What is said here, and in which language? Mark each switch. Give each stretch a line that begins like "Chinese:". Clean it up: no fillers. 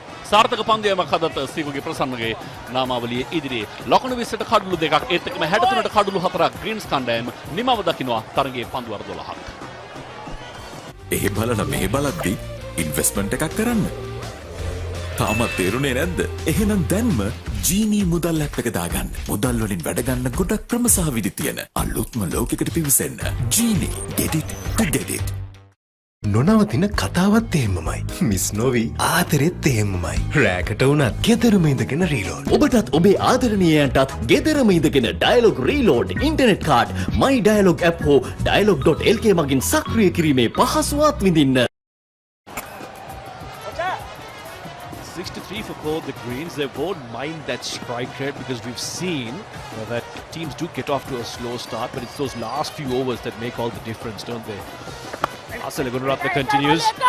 Sinhala: සාර්ථක පන්දුවීමක් අදත් සීකුගේ ප්‍රසන්නගේ නාමාවලියේ ඉදිරියේ ලකුණු 20ට කඩලු දෙකක් ඒත් එක්කම 63ට කඩලු 4ක් ග්‍රීන්ස් කණ්ඩායම නිමාව දකින්නවා තරගයේ පන්දුවාර 12ක්. ඒ බලන මේ බලද්දි ඉන්වෙස්ට්මන්ට් එකක් කරන්න. තාමත් තේරුනේ නැද්ද? එහෙනම් දැන්ම ජීනී මුදල් ඇප් එක දාගන්න. මුදල් වලින් වැඩ ගන්න ගොඩක් ක්‍රම සහ විදි තියෙන අලුත්ම ලෝකයකට පිවිසෙන්න.
English: ජීනී get it to get it.
Sinhala: නොනවතින කතාවත් එහෙමමයි. මිස් නොවි ආදරෙත් එහෙමමයි. රෑකට වුණත් ගෙදරම ඉඳගෙන රීලෝඩ්. ඔබටත් ඔබේ ආදරණීයයන්ටත් ගෙදරම ඉඳගෙන ඩයලොග් රීලෝඩ් ඉන්ටර්නෙට් කාඩ් මයි ඩයලොග් ඇප් හෝ dialog.lk මගින් සක්‍රිය කිරීමේ පහසුවත් විඳින්න.
English: 63 for both the Greens. They won't mind that strike rate because we've seen that teams do get off to a slow start, but it's those last few overs that make all the difference, don't they? Asela Gunaratne continues.